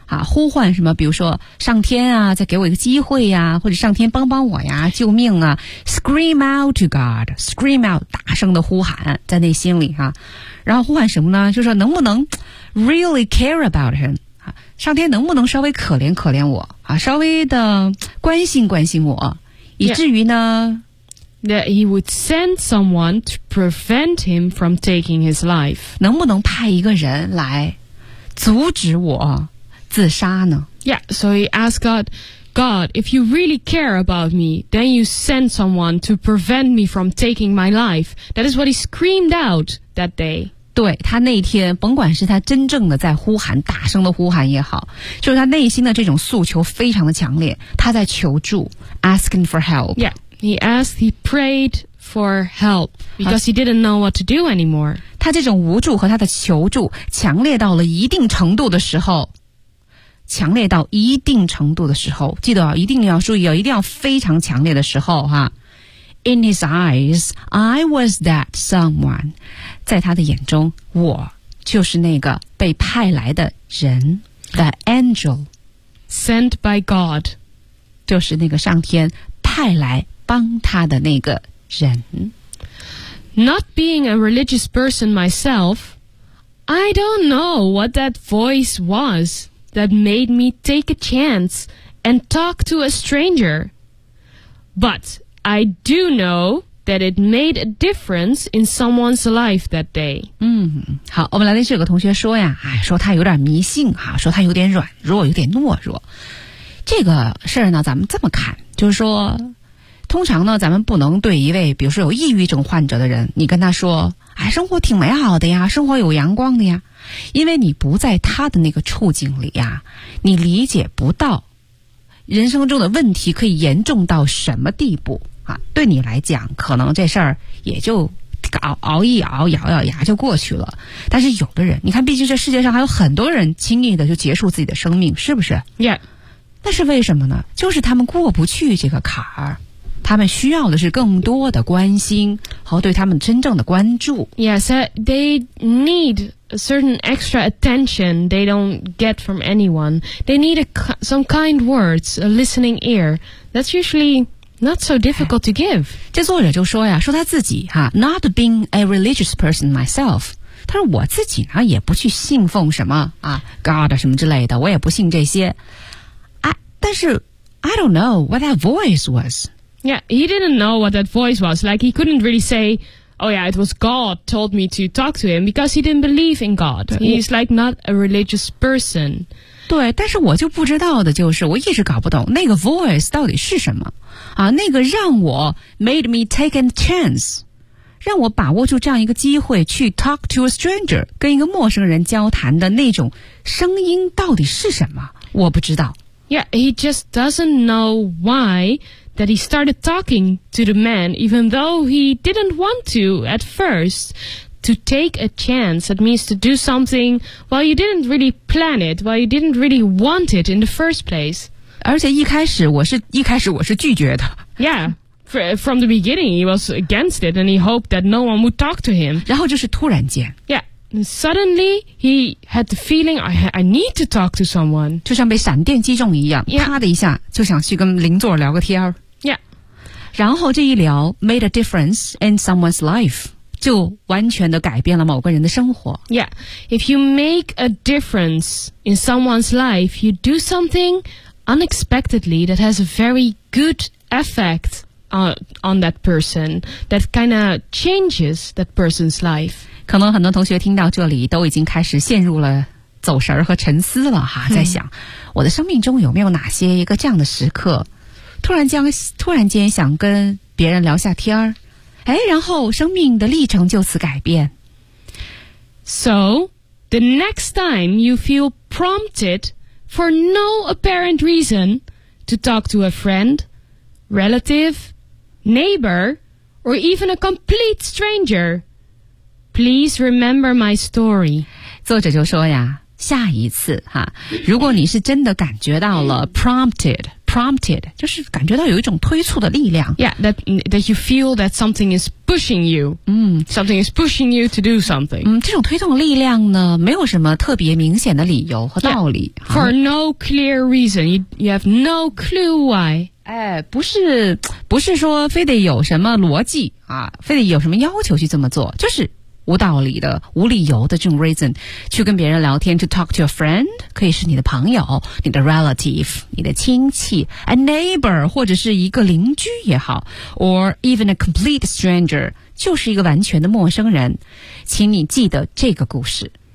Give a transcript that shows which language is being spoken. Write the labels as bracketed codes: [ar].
[zh] 啊，呼唤什么？比如说上天啊，再给我一个机会呀、啊，或者上天帮帮我呀，救命啊 ！ [en] Scream out to God, scream out， [zh] 大声的呼喊在内心里啊。然后呼喊什么呢？就是说能不能 [en] really care about him [zh] 啊？上天能不能稍微可怜可怜我啊？稍微的关心关心我，以至于呢、 [en] That he would send someone to prevent him from taking his life. [zh] 能不能派一个人来阻止我自杀呢？ [en] Yeah, so he asked God, God, if you really care about me, then you send someone to prevent me from taking my life. That is what he screamed out that day. [zh] 对，他那天，甭管是他真正的在呼喊，大声的呼喊也好，就是他内心的这种诉求非常的强烈，他在求助 , [en] asking for help. Yeah. He prayed for help because he didn't know what to do anymore. [zh] 他这种无助和他的求助强烈到了一定程度的时候，强烈到一定程度的时候，记得啊，一定要注意啊，一定要非常强烈的时候哈。 [en] In his eyes, I was that someone. [zh] 在他的眼中，我就是那个被派来的人 ， [en] the angel sent by God， [zh] 就是那个上天派来。帮他的那个人。 [en] Not being a religious person myself, I don't know what that voice was that made me take a chance and talk to a stranger. But I do know that it made a difference in someone's life that day. [zh] 嗯，好，我们来的是有个同学说呀，哎，说他有点迷信哈，说他有点软弱，有点懦弱。这个事儿呢，咱们这么看，就是说。通常呢，咱们不能对一位，比如说有抑郁症患者的人，你跟他说，哎，生活挺美好的呀，生活有阳光的呀，因为你不在他的那个处境里呀，你理解不到人生中的问题可以严重到什么地步啊。对你来讲，可能这事儿也就熬一熬，咬咬牙就过去了。但是有的人，你看，毕竟这世界上还有很多人轻易的就结束自己的生命，是不是？ [en] Yeah. [zh] 那是为什么呢？就是他们过不去这个坎儿。他们需要的是更多的关心和对他们真正的关注。 [en] Yes, they need a certain extra attention they don't get from anyone. They need some kind words, a listening ear. That's usually not so difficult to give. [zh] 这作者就说呀，说他自己哈 ， [en] not being a religious person myself. [zh] 他说我自己呢也不去信奉什么啊 God 什么之类的，我也不信这些。但是 [en] I don't know what that voice was. Yeah, he didn't know what that voice was. Like, he couldn't really say, oh yeah, it was God told me to talk to him because he didn't believe in God. He's like not a religious person. [zh] 对，但是我就不知道的就是，我一直搞不懂那个 voice 到底是什么。啊，那个让我 [en] made me take a chance, [zh] 让我把握住这样一个机会去 [en] talk to a stranger, [zh] 跟一个陌生人交谈的那种声音到底是什么，我不知道。 [en] Yeah, he just doesn't know why... that he started talking to the man even though he didn't want to at first. To take a chance, that means to do something while you didn't really plan it, while you didn't really want it in the first place. [zh] 而且一开始我是拒绝的。 [en] Yeah, from the beginning he was against it and he hoped that no one would talk to him. [zh] 然后就是突然间。 [en] Yeah. And suddenly, he had the feeling I need to talk to someone. [zh] 就像被闪电击中一样、 [en] yeah. [zh] 啪的一下就想去跟邻座聊个天。 [en] Yeah. [zh] 然后这一聊 [en] made a difference in someone's life. [zh] 就完全的改变了某个人的生活。 [en] Yeah. If you make a difference in someone's life, you do something unexpectedly that has a very good effect on that person. That kind of changes that person's life. [zh] 可能很多同学听到这里都已经开始陷入了走神和沉思了哈，在想我的生命中有没有哪些一个这样的时刻，突然间想跟别人聊下天儿，哎，然后生命的历程就此改变。 [en] So, the next time you feel prompted for no apparent reason to talk to a friend, relative, neighbor, or even a complete stranger, please remember my story. [zh] 作者就说呀，下一次哈，如果你是真的感觉到了 prompted, 就是感觉到有一种推促的力量。 [en] Yeah, that you feel that something is pushing you. Something is pushing you to do something. [zh] 这种推动力量呢，没有什么特别明显的理由和道理。 [en] Yeah, for no clear reason, you have no clue why. [zh] 哎，不是说非得有什么逻辑啊，非得有什么要求去这么做，就是无道理的、无理由的这种 reason 去跟别人聊天 ， [en] to talk to your friend [zh] 可以是你的朋友、你的 relative、你的亲戚 ， [en] a neighbor [zh] 或者是一个邻居也好 ， [en] or even a complete stranger [zh] 就是一个完全的陌生人，请你记得这个故事。